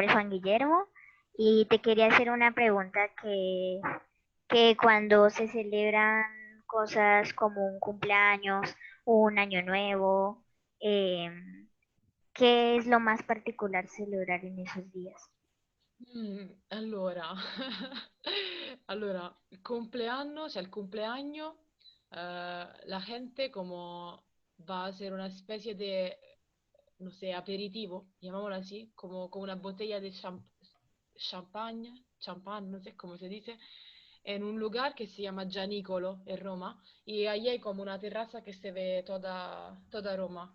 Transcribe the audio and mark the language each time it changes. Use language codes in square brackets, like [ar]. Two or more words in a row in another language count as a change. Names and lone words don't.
[es] nombre es Juan Guillermo y te quería hacer una pregunta que cuando se celebran cosas como un cumpleaños, un año nuevo, ¿qué es lo más particular celebrar en esos días? [it] Allora, allora, il compleanno, [es] la gente como va a hacer una especie de, no sé, aperitivo, llamémoslo así, como con una botella de champán, no sé cómo se dice, en un lugar que se llama Gianicolo en Roma, y ahí hay como una terraza que se ve toda Roma.